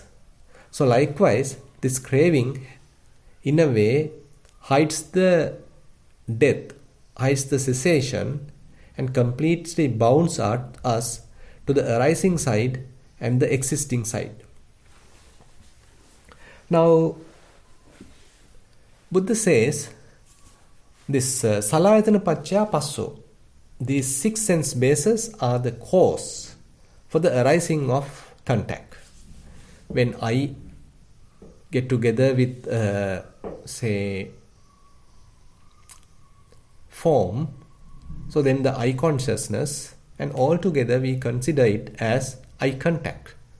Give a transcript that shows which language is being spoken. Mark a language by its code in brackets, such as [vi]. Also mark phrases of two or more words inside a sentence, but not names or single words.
[en] So likewise, this craving in a way hides the death, hides the cessation, and completely bounds us to the arising side and the existing side. Now, Buddha says this [pi] salayatana paccaya passo, [en] these 6 sense bases are the cause for the arising of contact. When I get together with say form, so then the eye consciousness, and all together we consider it as eye contact.